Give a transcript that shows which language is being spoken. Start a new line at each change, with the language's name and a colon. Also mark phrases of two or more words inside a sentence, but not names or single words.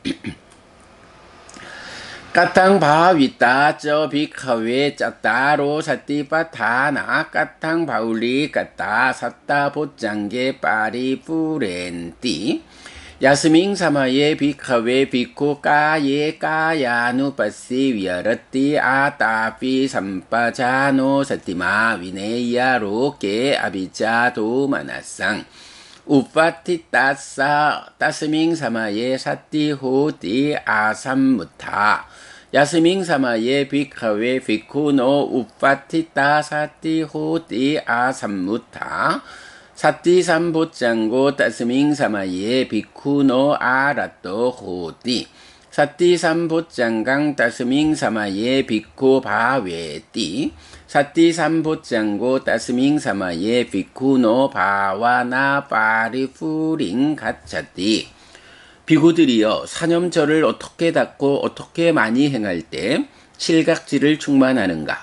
Pali: 까탕 바위따 저 비카웨 짜따로 사띠바타나 까탕 바울리 까따 사따 보짱게 파리부렌띠 야스밍 사마예 비카웨 비코 까예 까야누 빠시 위아르띠 아따피 삼빠자노 사띠마 위네이야 로케 아비자 도마나상 우파티 따사 따스밍 사마예 사띠 호띠 아삼무타 야스밍 사마예 비카웨 비쿠노 우파티 따사띠 호띠 아삼무타 사띠 삼보짱고 따스밍 사마예 비쿠노 아라또 호띠 사띠 삼보짱강 따스밍 사마예 비쿠 바웨띠 사띠 삼보짱고 따스밍 사마예 비쿠노 바와나 파리푸링 가차띠
Korean: 비구들이여 사념절을 어떻게 닦고 어떻게 많이 행할 때 실각지를 충만하는가.